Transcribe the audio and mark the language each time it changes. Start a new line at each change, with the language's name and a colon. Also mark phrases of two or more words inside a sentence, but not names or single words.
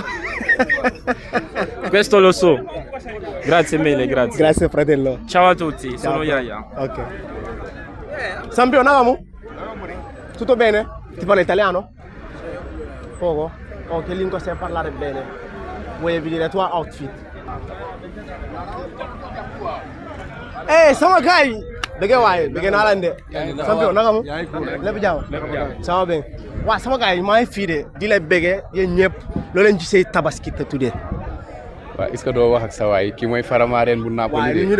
Italian: Questo lo so. Grazie mille, grazie. Grazie fratello. Ciao a tutti, Ciao. sono Yaya. Ok. Sampio, andiamo? Tutto bene? Ti parla italiano? Poco? Oh, che lingua sai parlare bene? Vuoi vedere la tua outfit?
Wolof: Sama kai! Bege waay, bege naa leen de. Sampio, naka mu? Lépp jàmm? Sama bien. Waaw sama gars yi maa ngi fii de di la bege yéen ñëpp loo leen gisee Tabaski te tuddee. waaw
French: est-ce que
Wolof: doo wax ak sa waay kii mooy Faramareen bu Napoli de.